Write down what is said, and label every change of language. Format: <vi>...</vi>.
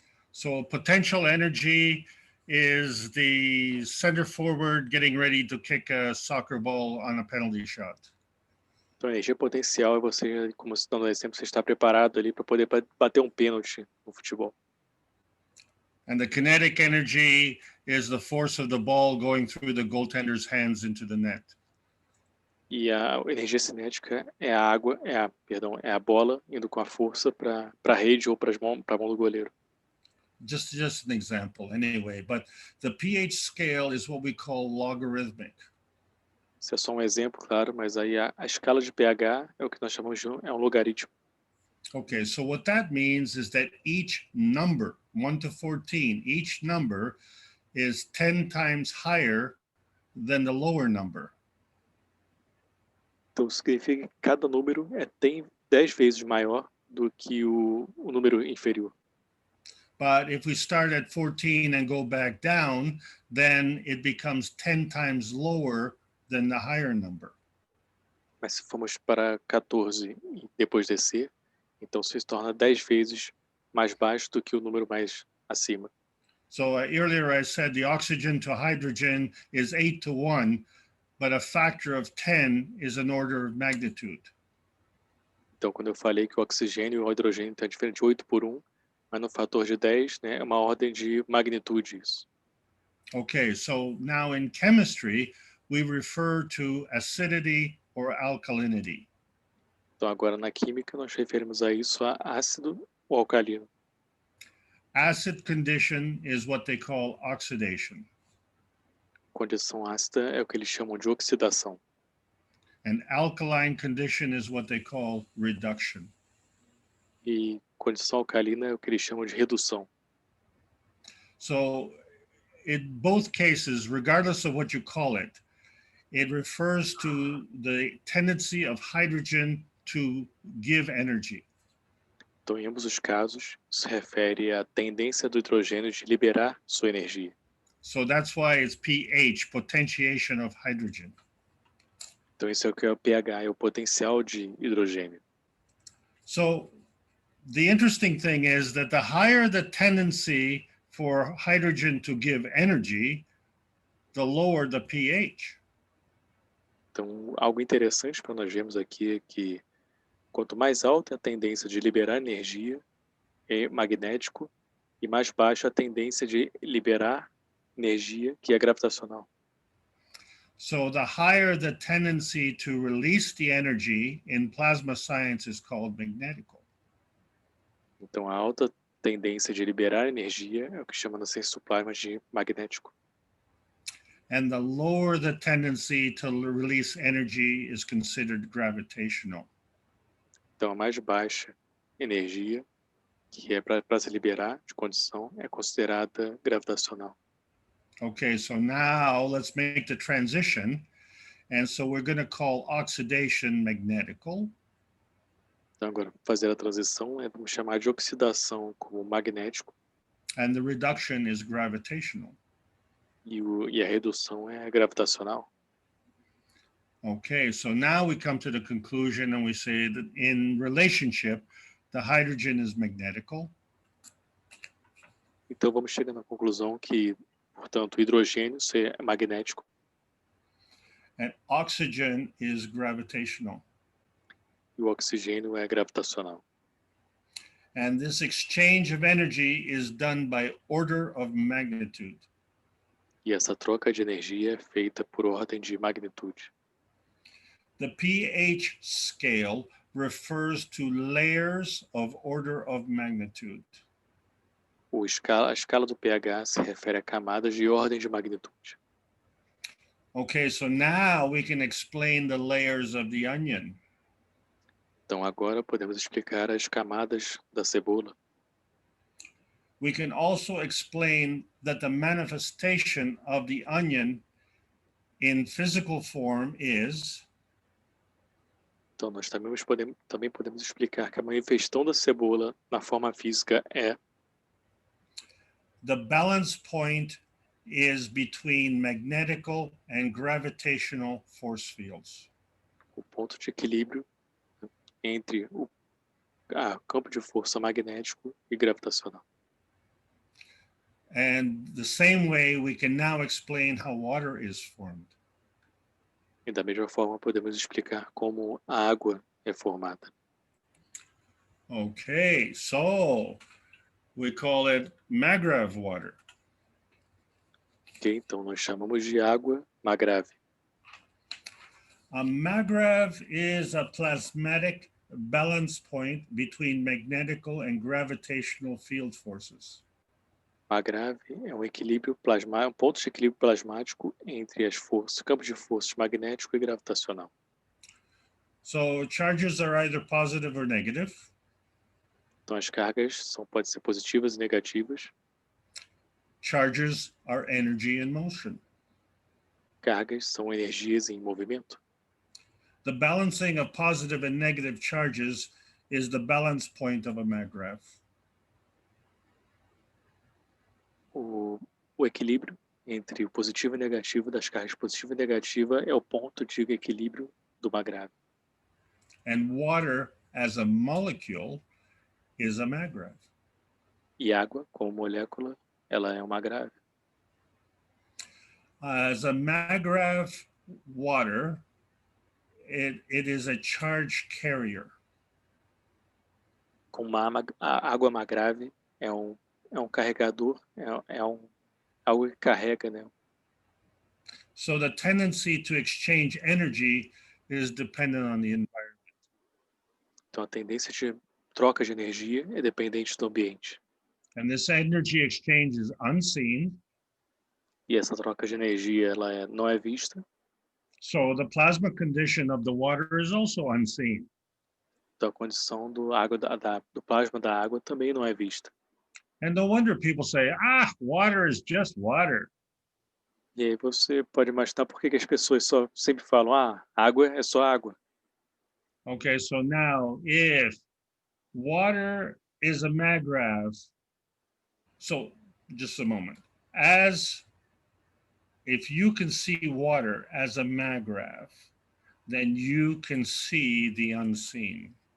<en>So potential energy is the center forward getting ready to kick a soccer ball on a penalty shot.</en> <pt>Então, a energia potencial é você, como você dando um exemplo, você está preparado ali para poder bater um pênalti no futebol.</pt> <en>And the kinetic energy is the force of the ball going through the goaltender's hands into the net.</en> <pt>E a energia cinética é a água, é a bola indo com a força para a rede ou para a mão do goleiro.</pt> <en>Just an example anyway, but the pH scale is what we call logarithmic.</en> <pt>Isso é só um exemplo, claro, mas aí a escala de pH é o que nós chamamos de um logaritmo.</pt> <en>Okay, so what that means is that each number, 1 to 14, each number is 10 times higher than the lower number.</en> <pt>Então, significa que cada número tem 10 vezes maior do que o número inferior.</pt> <en>But if we start at 14 and go back down, then it becomes 10 times lower than the higher number.</en> <pt>Mas se formos para 14 e depois descer, então se torna 10 vezes mais baixo do que o número mais acima.</pt> <en>So earlier I said the oxygen to hydrogen is 8 to 1, but a factor of 10 is an order of magnitude.</en> <pt>Então, quando eu falei que o oxigênio e o hidrogênio têm diferente de 8 por 1, mas no fator de 10, né, é uma ordem de magnitude isso.</pt> <en>Okay, so now in chemistry, we refer to acidity or alkalinity.</en> <pt>Então, agora na química, nós referimos a isso a ácido ou alcalino.</pt> <en>Acid condition is what they call oxidation.</en> <pt>Condição ácida é o que eles chamam de oxidação.</pt> <en>And alkaline condition is what they call reduction.</en> <pt>E condição alcalina é o que eles chamam de redução.</pt> <en>So in both cases, regardless of what you call it, it refers to the tendency of hydrogen to give energy.</en> <pt>Então, em ambos os casos, se refere à tendência do hidrogênio de liberar sua energia.</pt> <en>So that's why it's pH, potentiation of hydrogen.</en> <pt>Então, isso é o que é o pH, é o potencial de hidrogênio.</pt> <en>So the interesting thing is that the higher the tendency for hydrogen to give energy, the lower the pH.</en> <pt>Então, algo interessante para nós vermos aqui é que quanto mais alta a tendência de liberar energia é magnético e mais baixa a tendência de liberar energia que é gravitacional.</pt> <en>So the higher the tendency to release the energy in plasma science is called magnetical.</en> <pt>Então, a alta tendência de liberar energia é o que chama na ciência do plasma de magnético.</pt> <en>And the lower the tendency to release energy is considered gravitational.</en> <pt>Então, a mais baixa energia, que é para se liberar de condição, é considerada gravitacional.</pt> <en>Okay, so now let's make the transition. And so we're going to call oxidation magnetical.</en> <pt>Então, agora, fazer a transição vamos chamar de oxidação como magnético.</pt> <en>And the reduction is gravitational.</en> <pt>E a redução é gravitacional.</pt> <en>Okay, so now we come to the conclusion and we say that in relationship, the hydrogen is magnetical.</en> <pt>Então, vamos chegar na conclusão que, portanto, o hidrogênio é magnético.</pt> <en>And oxygen is gravitational.</en> <pt>E o oxigênio é gravitacional.</pt> <en>And this exchange of energy is done by order of magnitude.</en> <pt>E essa troca de energia é feita por ordem de magnitude.</pt> <en>The pH scale refers to layers of order of magnitude.</en> <pt>A escala do pH se refere a camadas de ordem de magnitude.</pt> <en>Okay, so now we can explain the layers of the onion.</en> <pt>Então agora podemos explicar as camadas da cebola.</pt> <en>We can also explain that the manifestation of the onion in physical form is.</en> <pt>Então nós também podemos explicar que a manifestação da cebola na forma física é</pt> <en>the balance point is between magnetical and gravitational force fields.</en> <pt>O ponto de equilíbrio entre o campo de força magnético e gravitacional.</pt> <en>And the same way we can now explain how water is formed.</en> <pt>E E da mesma forma podemos explicar como a água é formada.</pt> <en>Okay, so we call it mangrove water. Ok?</en> <pt>Então nós chamamos de água magrave.</pt> <en>A mangrove is a plasmatic balance point between magnetical and gravitational field forces.</en> <pt>Magrave é um equilíbrio um ponto de equilíbrio plasmático entre as forças, campos de forças magnético e gravitacional.</pt> <en>So charges are either positive or negative.</en> <pt>Então as cargas podem ser positivas e negativas.</pt> <en>Charges are energy in motion.</en> <pt>Cargas são energias em movimento.</pt> <en>The balancing of positive and negative charges is the balance point of a mangrove.</en> <pt>O equilíbrio entre o positivo e negativo das cargas positiva e negativa é o ponto de equilíbrio do mangrave.</pt> <en>And water as a molecule is a mangrove.</en> <pt>E água, como molécula, ela é uma mangrave.</pt> <en>As a mangrove water, it is a charge carrier.</en> <pt>Com a água mangrave é um carregador, algo que carrega, né?</pt> <en>So the tendency to exchange energy is dependent on the environment.</en> <pt>Então a tendência de troca de energia é dependente do ambiente.</pt> <en>And this energy exchange is unseen.</en> <pt>E essa troca de energia não é vista.</pt> <en>So the plasma condition of the water is also unseen.</en> <pt>Então a condição do plasma da água também não é vista.</pt> <en>And no wonder people say, water is just water.</en> <pt>E aí você pode imaginar por que as pessoas sempre falam, água é só água.</pt> <en>Okay, so now if water is a mangrove, so just a moment, if you can see water as a mangrove, then you can see the unseen.</en>